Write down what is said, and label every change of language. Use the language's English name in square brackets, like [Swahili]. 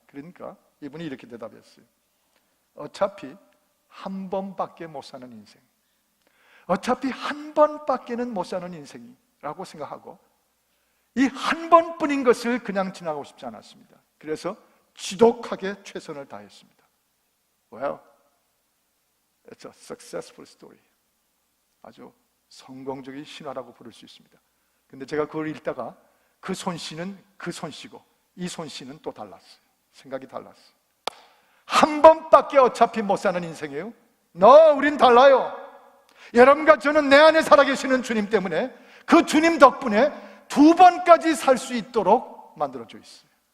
[Korean] 그러니까 이분이 이렇게 대답했어요. 어차피 한 번밖에 못 사는 인생, 어차피 한 번밖에는 못 사는 인생이라고 생각하고 이 한 번뿐인 것을 그냥 지나가고 싶지 않았습니다. 그래서 지독하게 최선을 다했습니다. [English] Well, it's a successful story. [Korean] 아주 성공적인 신화라고 부를 수 있습니다. 근데 제가 그걸 읽다가 그 손씨는 그 손씨고 이 손씨는 또 달랐어요. 생각이 달랐어요. 한 번밖에 어차피 못 사는 인생이에요. 우린 달라요. 여러분과 저는 내 안에 살아계시는 주님 때문에, 그 주님 덕분에 2번까지 살 수 있도록 만들어져 있어요.